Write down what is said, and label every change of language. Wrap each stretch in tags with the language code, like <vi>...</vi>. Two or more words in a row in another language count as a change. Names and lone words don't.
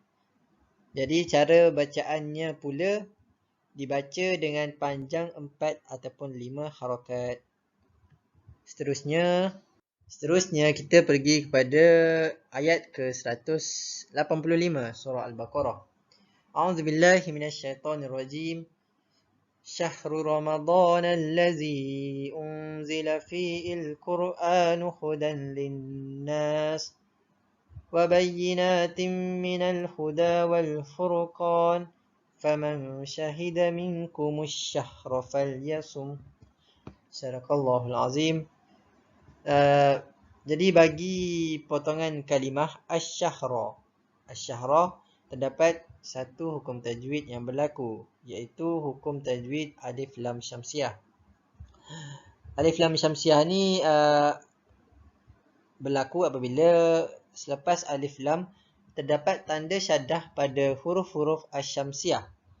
<ms>Jadi cara bacaannya pula dibaca dengan panjang 4 ataupun 5 harakat. Seterusnya kita pergi kepada ayat ke-185 surah Al-Baqarah.</ms> <ar>أعوذ بالله من الشيطان الرجيم شهر رمضان الذي أنزل فيه القرآن هدى للناس وبينات من الهدى والفرقان فمن شهد منكم الشهر فليصمه. صدق الله العظيم.</ar> <ms>Jadi bagi potongan kalimah asy-syahra, terdapat satu hukum tajwid yang berlaku, iaitu hukum tajwid alif lam syamsiah. Alif lam syamsiah ni berlaku apabila selepas alif lam terdapat tanda syaddah pada huruf-huruf asy-syamsiah.</ms>